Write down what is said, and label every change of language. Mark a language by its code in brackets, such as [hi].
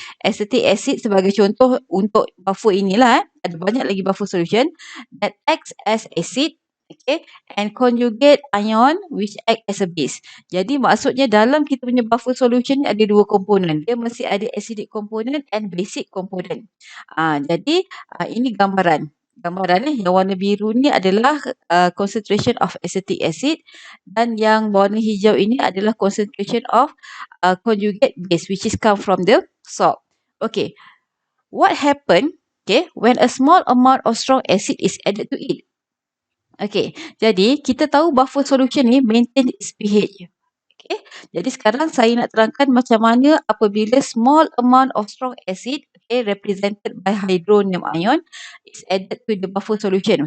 [ms] Acetic acid sebagai contoh untuk buffer inilah. Ada banyak lagi [en] buffer solution that acts as acid, okay, and conjugate ion which act as a base. [ms] Jadi maksudnya dalam kita punya buffer solution ni ada dua komponen. Dia mesti ada [en] acidic component and basic component. [ms] Jadi ini gambaran. Gambaran yang warna biru ni adalah concentration of acetic acid dan yang warna hijau ini adalah concentration of conjugate base [en] which is come from the salt. Okay. What happen, okay, when a small amount of strong acid is added to it? [ms] Okay, jadi kita tahu buffer solution ni [en] maintain its pH. [ms] Okay, jadi sekarang saya nak terangkan macam mana apabila small amount of strong acid, okay, represented by hydronium ion [en] is added to the buffer solution.